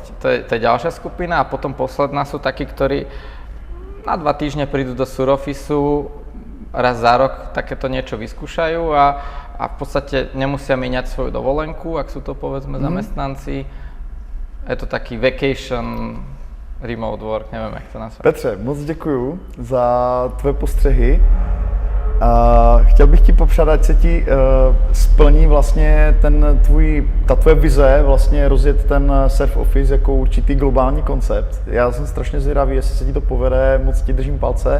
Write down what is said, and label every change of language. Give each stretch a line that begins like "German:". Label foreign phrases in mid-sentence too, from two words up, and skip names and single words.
Slovak: To je ďalšia skupina a potom posledná sú takí, ktorí na 2 týždne prídu do Surofficeu, raz za rok takéto niečo vyskúšajú a v podstate nemusia míňať svoju dovolenku, ak sú to povedzme zamestnanci. Je to taký
English: vacation remote work,
Czech: nevím, jak to nazvat. Petře, moc děkuju za tvé postřehy. Chtěl bych ti popřát, ať se ti splní vlastně ta tvoje vize, vlastně rozjet ten Surf Office jako určitý globální koncept. Já jsem strašně zvědavý, jestli se ti to povede, moc ti držím palce.